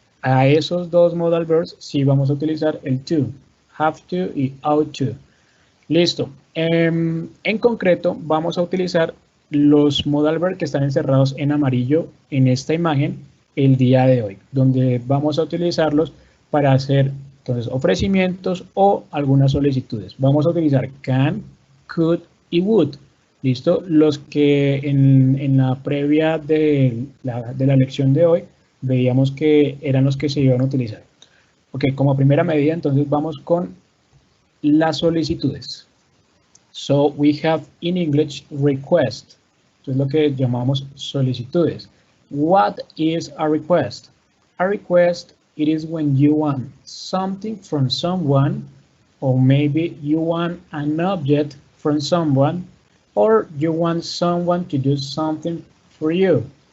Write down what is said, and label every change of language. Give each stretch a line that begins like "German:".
Spanish: A esos dos modal verbs sí vamos a utilizar el to, have to y ought to. Listo. En concreto, vamos a utilizar los modal verbs que están encerrados en amarillo en esta imagen el día de hoy, donde vamos a utilizarlos para hacer entonces ofrecimientos o algunas solicitudes. Vamos a utilizar can, could y would. ¿Listo? Los que en la previa de la lección de hoy veíamos que eran los que se iban a utilizar. Ok, como primera medida, entonces vamos con las solicitudes.
English: So, we have in English request.
Spanish: Esto es lo que llamamos solicitudes.
English: What is a request? A request, it is when you want something from someone, or maybe you want an object from someone, or you want someone to do something for you.